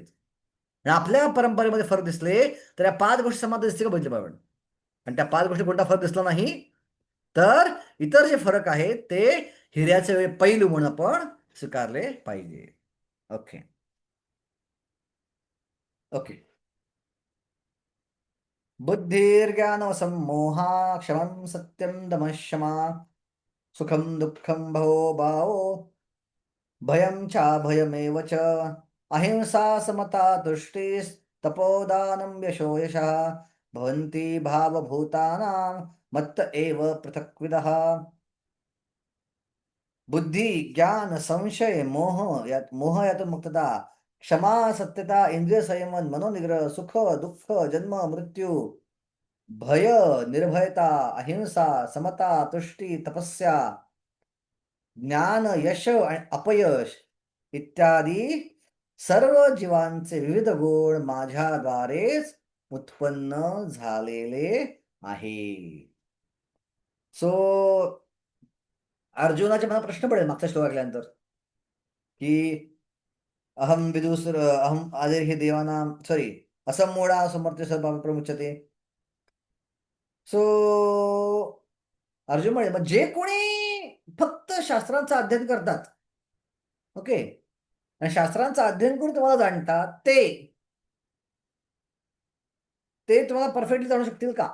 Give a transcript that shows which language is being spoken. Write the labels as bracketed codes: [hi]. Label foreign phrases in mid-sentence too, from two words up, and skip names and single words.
[mr] आणि आपल्या परंपरेमध्ये फरक दिसले तर या 5 गोष्टी समानता दिसते का बघितलं पाहिजे. आणि त्या 5 गोष्टी कोणता फरक दिसला नाही तर इतर जे फरक आहेत ते हिऱ्याचे पैलू म्हणून आपण स्वीकारले पाहिजे. [en] okay okay. [sa] बुद्धिर्ज्ञान सम्मोहा क्षमं सत्यं दमः क्षमा सुखं दुःखं भवो भावो भयं चाभयमेव च अहिंसा समता तुष्टिस्तपोदानं यशो यशः भवन्ति भावभूतानां मत्त एव पृथक्विदः. [mr] बुद्धी, ज्ञान, संशय, मोह यातून मुक्तता, क्षमा, सत्यता, इंद्रिय संयमन, मनोनिग्रह, सुख दुःख, जन्म मृत्यू, भय, निर्भयता, अहिंसा, समता, तुष्टी, तपस्या, ज्ञान, यश आणि अपयश इत्यादी सर्व जीवांचे विविध गुण माझ्याद्वारेच उत्पन्न झालेले आहे. सो अर्जुनाच्या मनात प्रश्न पडेल मागचा श्लोक ऐकल्यानंतर की [sa] अहम विदुसर अहम आदिर्हि देवानां असम्मूढा समर्थ सर्व प्रमुच्यते. [mr] सो अर्जुन म्हणे, जे कोणी फक्त शास्त्रांचा अध्ययन करतात, ओके. आणि शास्त्रांचं अध्ययन करून तुम्हाला जाणतात ते तुम्हाला परफेक्टली जाणू शकतील का?